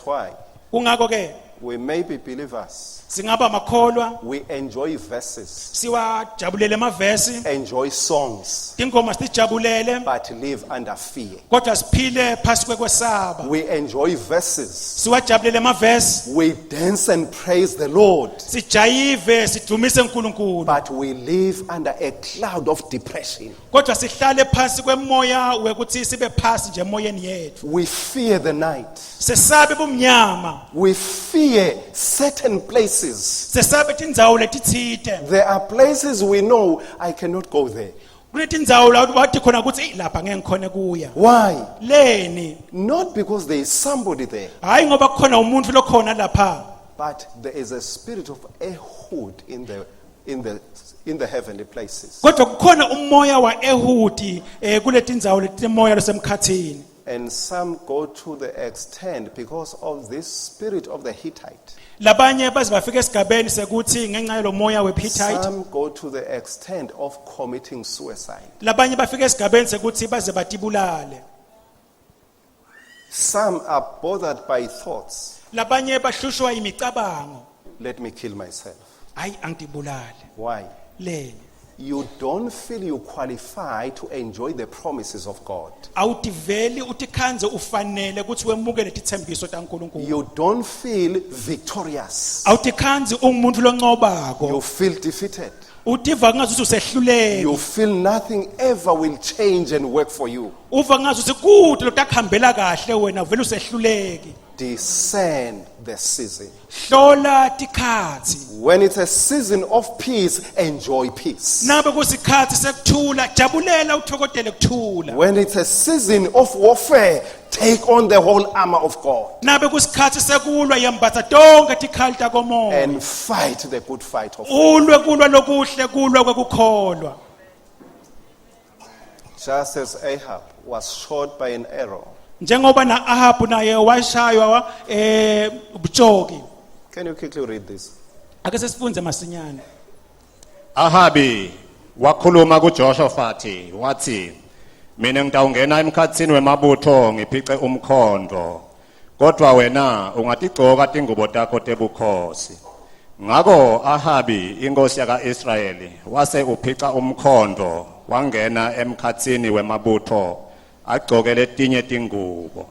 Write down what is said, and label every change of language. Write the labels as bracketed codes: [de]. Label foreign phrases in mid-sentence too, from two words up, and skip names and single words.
[en] why [ss] Kungako ke [en] we may be believers. [ss] singaba makholwa [en] We enjoy verses, [ss] siwajabulele amavesi [en] enjoy songs, [ss] ingoma sijabulele [en] but live under fear. [ss] kodwa siphile phasi kwekwesaba [en] We enjoy verses. [ss] siwajabulele amavesi [en] We dance and praise the Lord, [ss] sijayive sidumise uNkulunkulu [en] but we live under a cloud of depression. [ss] kodwa sihlale phansi kwemoya wekuthi sibe phasi nje emoyeni yethu [en] We fear the night. [ss] sesabe bumnyama [en] We fear certain places. [ss] sesabe tindzawo letitsite [en] There are places we know I cannot go there. [ss] kunetindzawo la wathi khona ukuthi lapha ngeke ngikhone kuya [en] Why? [ss] leni [en] Not because there is somebody there, [ss] hayi ngoba kukhona umuntu lokhona lapha [en] but there is a spirit of Ehud in the heavenly places. [ss] kodwa kukhona umoya wa Ehudi kuletindzawo letimoya losemkhathini. [en] And some go to the extent because of this spirit of the Hittite. [ss] Labanye baze bafika esigabeni sekuthi ngenxa yalo moya wePhittite. [en] Some go to the extent of committing suicide. [ss] Labanye bafika esigabeni sekuthi baze batibulale. [en] Some are bothered by thoughts. [ss] Labanye bahlushwa imicabango. [en] Let me kill myself. [ss] Hayi angitibulale. [en] Why? [ss] Leni. [en] You don't feel you qualify to enjoy the promises of God. [ss] Awutiveli utikhanze ufanele ukuthi wemukele tithembiso taNkulunkulu. [en] You don't feel victorious. [ss] Awutikhanze ungumuntu loncobako. [en] You feel defeated. [ss] Utiva ngathi usehluleke. [en] You feel nothing ever will change and work for you. [ss] Uva ngathi usikude lotakhambela kahle wena vele usehluleke. [en] Discern the season. [ss] Hlola tikhathi. [en] When it's a season of peace, enjoy peace. [ss] Nabe kusikhathi sekuthula jabulela uthokodele kuthula. [en] When it's a season of warfare, take on the whole armor of God [ss] Nabe kusikhathi sekulwa yembatha tonke tikhali takomoya. [en] and fight the good fight of faith. [ss] Ulwe kulwa lokuhle kulwa kwekukholwa. [en] Just as Ahab was shot by an arrow. [ss] Njengoba na Ahabu naye washaywa ubujoki. [en] Can you quickly read this? [ss] Ake sesifunze masinyane. Ahabi wakhuluma kuJoshafati wathi mina ngitawungena emkhatsini wemabutho ngiphice umkhondo kodwa wena ungatigcoka tingubo takho tebukhosi. Ngako Ahabi inkosi yaka-Israyeli wase uphica umkhondo wangena emkhatsini wemabutho agcoke letinye tingubo.